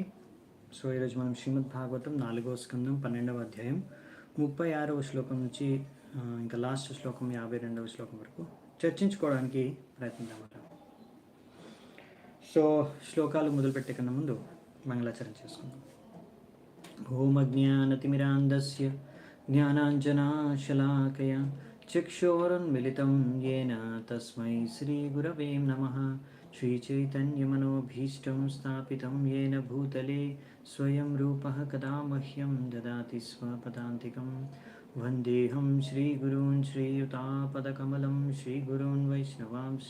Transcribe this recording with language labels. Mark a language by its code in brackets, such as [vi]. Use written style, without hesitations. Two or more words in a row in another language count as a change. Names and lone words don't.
[te] ఈరోజు మనం శ్రీమద్ భాగవతం 4వ స్కందం 12వ అధ్యాయం 36వ శ్లోకం నుంచి ఇంకా లాస్ట్ శ్లోకం 52వ శ్లోకం వరకు చర్చించుకోవడానికి ప్రయత్నిద్దామట. శ్లోకాలు మొదలుపెట్టే కన్నా ముందు మంగళాచరణ చేసుకుందాం. [sa] ఓం అజ్ఞానతిమిరాంధస్య జ్ఞానాంజనాశలాకయ చక్షోరున్మిలితం येन तस्मै श्रीगुरवे नमः. श्रीचैतन्यमनोभीष्टं स्थापितं येन भूतले स्वयं रूपः कदा मह्यं ददाति स्वपदान्तिकं. वन्देऽहं श्रीगुरून् श्रीयुतापदकमलं श्रीगुरून् वैष्णवांश्च.